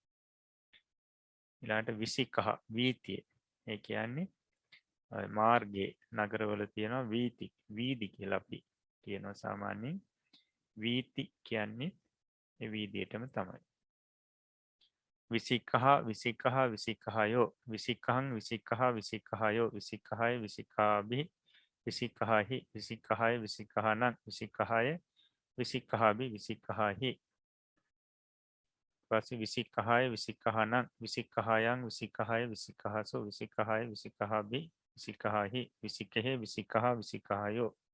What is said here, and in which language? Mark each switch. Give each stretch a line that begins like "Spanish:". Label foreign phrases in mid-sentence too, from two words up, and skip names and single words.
Sinhala: ඊළඟට විසිකහ වීතිය ඒ කියන්නේ මාර්ගයේ නගරවල තියෙනවා වීති වීදි කියලා අපි කියනවා සාමාන්‍යයෙන් වීති කියන්නේ ඒ වීදියටම තමයි
Pali: විසිකහ විසිකහ විසිකහයෝ විසිකහං විසිකහ විසිකහයෝ විසිකහය විසිකාභි විසිකහහි විසිකහය විසිකහනං විසිකහය විසිකහභි විසිකහහි පස්සේ විසිකහය විසිකහනං විසිකහයන් විසිකහය විසිකහසු විසිකහය විසිකහභි විසිකහහි විසිකහෙ විසිකහ විසිකහයෝ